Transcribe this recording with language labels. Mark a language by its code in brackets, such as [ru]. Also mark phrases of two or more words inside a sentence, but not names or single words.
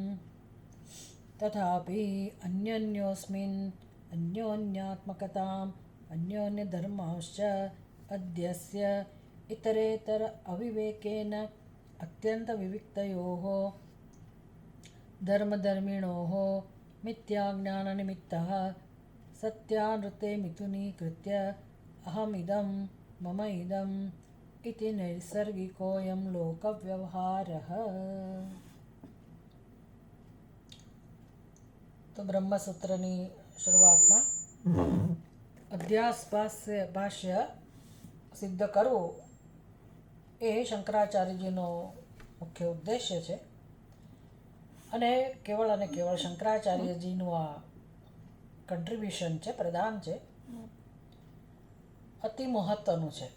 [sa] तथापि अन्योन्योऽस्मिन् अन्योन्यात्मकताम् अन्योन्यधर्मांश्च अध्यस्य इतरेतर अविवेकेन अत्यन्तविविक्तयोः धर्मधर्मिणोः मिथ्याज्ञाननिमित्तः सत्यानृते मिथुनीकृत्य अहमिदं मम इदम् इति नैसर्गिकोऽयं लोकव्यवहारः। [gu] તો બ્રહ્મસૂત્રની શરૂઆતમાં અધ્યાસ ભાષ્ય સિદ્ધ કરવું એ શંકરાચાર્યજીનો મુખ્ય ઉદ્દેશ્ય છે અને કેવળ શંકરાચાર્યજીનું આ કન્ટ્રીબ્યુશન છે, પ્રદાન છે, અતિ મહત્ત્વનું છે.